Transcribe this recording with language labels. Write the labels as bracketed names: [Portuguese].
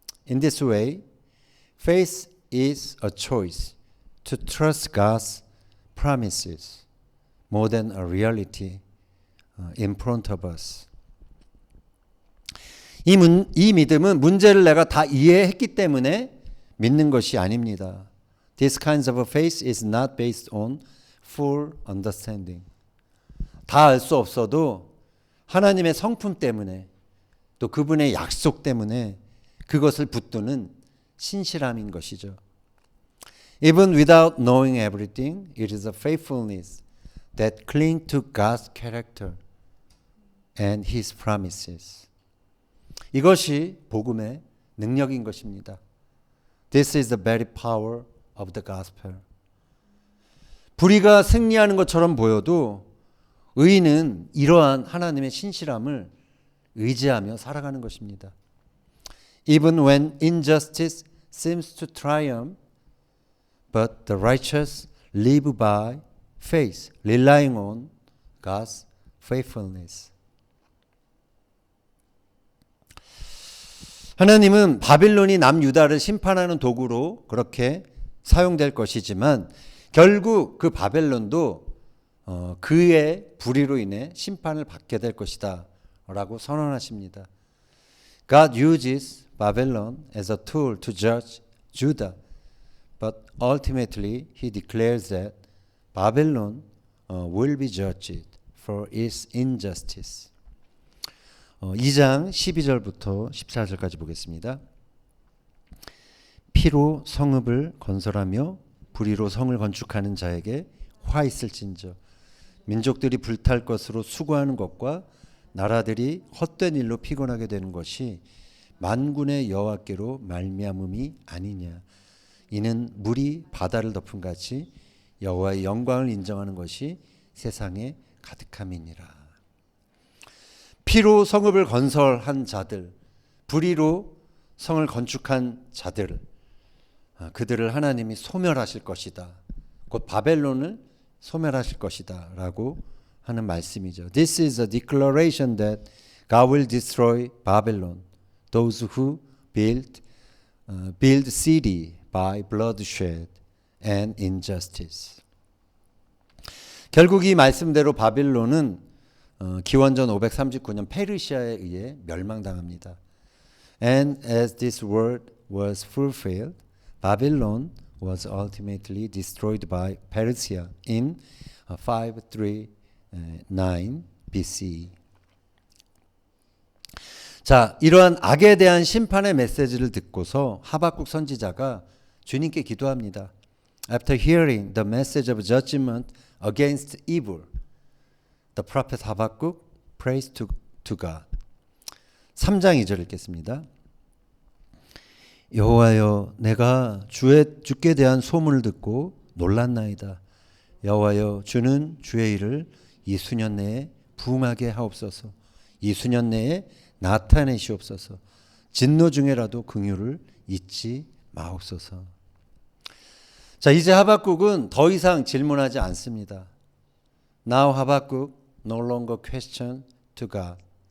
[English] In this way, faith is a choice to trust God's promises more than a reality in front of us. [Korean] 이 믿음은 문제를 내가 다 이해했기 때문에 믿는 것이 아닙니다. [English] This kind of faith is not based on full understanding. [Korean] 다 알 수 없어도 하나님의 성품 때문에 또 그분의 약속 때문에 그것을 붙드는 신실함인 것이죠. [English] Even without knowing everything, it is a faithfulness that cling to God's character and His promises. [Korean] 이것이 복음의 능력인 것입니다. [English] This is the very power of the gospel. [Korean] 불의가 승리하는 것처럼 보여도 의인은 이러한 하나님의 신실함을 의지하며 살아가는 것입니다. [English] Even when injustice seems to triumph, but the righteous live by faith, relying on God's faithfulness. [Korean] 하나님은 바빌론이 남유다를 심판하는 도구로 그렇게 사용될 것이지만 결국 그 바벨론도 그의 불의로 인해 심판을 받게 될 것이다 라고 선언하십니다. [English] God uses Babylon as a tool to judge Judah, but ultimately he declares that Babylon will be judged for its injustice. [Korean] 2장 12절부터 14절까지 보겠습니다. 피로 성읍을 건설하며 불의로 성을 건축하는 자에게 화 있을진저 민족들이 불탈 것으로 수고하는 것과 나라들이 헛된 일로 피곤하게 되는 것이 만군의 여호와께로 말미암음이 아니냐. 이는 물이 바다를 덮은 같이 여호와의 영광을 인정하는 것이 세상에 가득함이니라. 피로 성읍을 건설한 자들, 불의로 성을 건축한 자들, 그들을 하나님이 소멸하실 것이다. 곧 바벨론을 소멸하실 것이다 라고 하는 말씀이죠. [English] This is a declaration that God will destroy Babylon, those who build city by bloodshed and injustice. [Korean] 결국 이 말씀대로 바빌론은 기원전 539년 페르시아에 의해 멸망당합니다. [English] And as this word was fulfilled, Babylon was ultimately destroyed by Persia in 539 BCE. [Korean] 자, 이러한 악에 대한 심판의 메시지를 듣고서 하박국 선지자가 주님께 기도합니다. [English] After hearing the message of judgment against evil, the prophet Habakkuk prays to God. [Korean] 3장 2절 읽겠습니다. 여호와여, 내가 주께 대한 소문을 듣고 놀랐나이다. 여호와여, 주는 주의 일을 이 수년 내에 부응하게 하옵소서. 이 수년 내에 나타내시옵소서. 진노 중에라도 긍휼을 잊지 마옵소서. 자, 이제 하박국은 더 이상 질문하지 않습니다. [English] Now Habakkuk no longer question to God.